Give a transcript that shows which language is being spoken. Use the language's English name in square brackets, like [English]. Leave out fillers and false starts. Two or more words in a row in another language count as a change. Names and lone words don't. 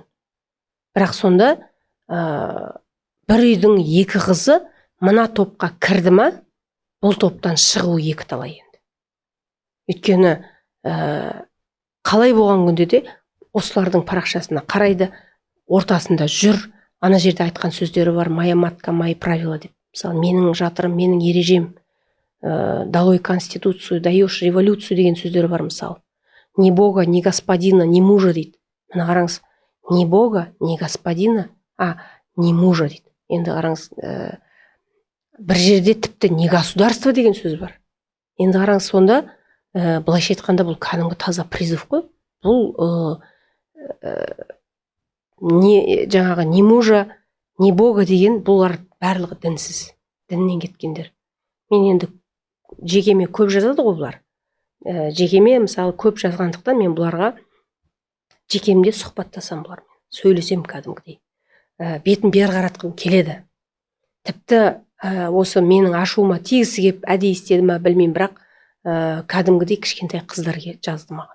[Kazakh] Бірақ сонда бір үйдің 2 қызы мына топқа кірді ма, бұл топтан шығуы екіталай енді. Өйткені қалай болған күнде де осылардың парақшасына қарайды, ортасында жүр, ана жерде айтқан сөздері бар, [Russian] моя матка, мои правила деп. [Kazakh] Мысалы, менің жатырым, менің ережем, [Russian] долой конституцию, даешь революцию [Kazakh] деген сөздері бар, мысалы. [Russian] Ни бога, ни господина, ни мужа дейді. [Kazakh] Мына қараңыз, [Russian] ни бога, ни господина, ни мужа дейді. [Kazakh] Енді қараңыз, бір жерде тіпті [Russian] не государство [Kazakh] деген сөз бар. Енді қараңыз, сонда былайша айтқанда бұл кәдімгі таза призыв қой. Бұл жаңағы [Russian] не мужа, не бога [Kazakh] деген бұлар барлығы дінсіз, діннен кеткендер. Мен енді жекеме көп жазады ғой бұлар. Жекеме мысалы көп жазғандықтан мен бұларға жекемде сұхбаттасам бұлармен, сөйлесем кәдімгідей. Бетін бер қаратқым келеді. Тіпті осы менің ашуыма тигісі кеп әдейі істеді ма білмеймін, бірақ кәдімгідей кішкентай қыздар жазды маған.